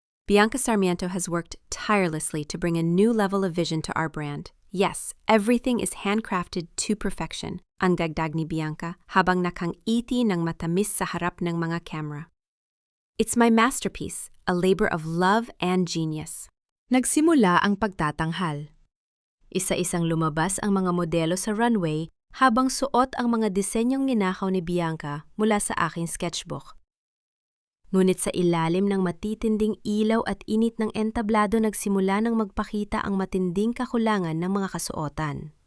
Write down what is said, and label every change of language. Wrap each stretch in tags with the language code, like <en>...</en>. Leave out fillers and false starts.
<en>Bianca Sarmiento has worked tirelessly to bring a new level of vision to our brand. Yes, everything is handcrafted to perfection,</en> <tl>ang dagdag ni Bianca habang nakangiti ng matamis sa harap ng mga camera.</tl> <en>It's my masterpiece, a labor of love and genius.</en> <tl>Nagsimula ang pagtatanghal. Isa-isang lumabas ang mga modelo sa runway habang suot ang mga disenyong ninakaw ni Bianca mula sa aking sketchbook. Ngunit sa ilalim ng matitinding ilaw at init ng entablado nagsimula ng magpakita ang matinding kakulangan ng mga kasuotan.</tl>